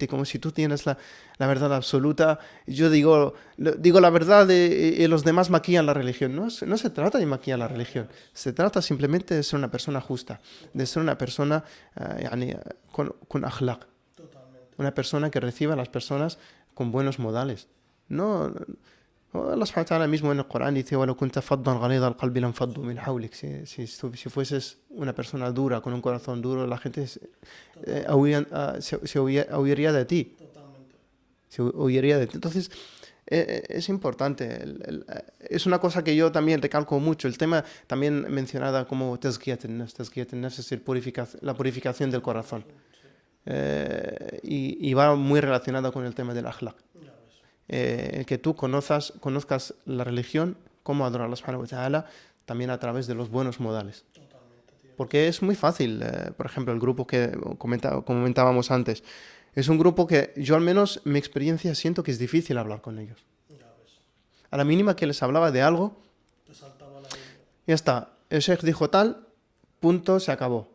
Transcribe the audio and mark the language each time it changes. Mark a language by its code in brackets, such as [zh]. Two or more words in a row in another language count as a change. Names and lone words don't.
[es] Como si tú tienes la verdad absoluta. Yo digo la verdad y los demás maquillan la religión. No se trata de maquillar la religión. Se trata simplemente de ser una persona justa, de ser una persona con akhlaq. Una persona que reciba a las personas con buenos modales. No, [ar] الله سبحانه وتعالى [es] mismo en el Corán dice, [ar] وَلَوْ كُنْتَ فَضًّا غَلِيظَ الْقَلْبِ لَانْفَضُّوا مِنْ حَوْلِكَ. [es] Si fueses una persona dura, con un corazón duro, la gente se huiría de ti. Se huiría de ti. Entonces, es importante. Es una cosa que yo también recalco mucho. El tema también mencionada como [ar] تزكية النفس. تزكية النفس [es] es la purificación del corazón. Y va muy relacionada con el tema del akhlaq. el que tú conozcas la religión, cómo adorar a [ar] الله سبحانه وتعالى, [es] también a través de los buenos modales. Porque es muy fácil, por ejemplo, el grupo que comentábamos antes, es un grupo que yo al menos, mi experiencia, siento que es difícil hablar con ellos. A la mínima que les hablaba de algo, ya está, el sheikh dijo tal, punto, se acabó.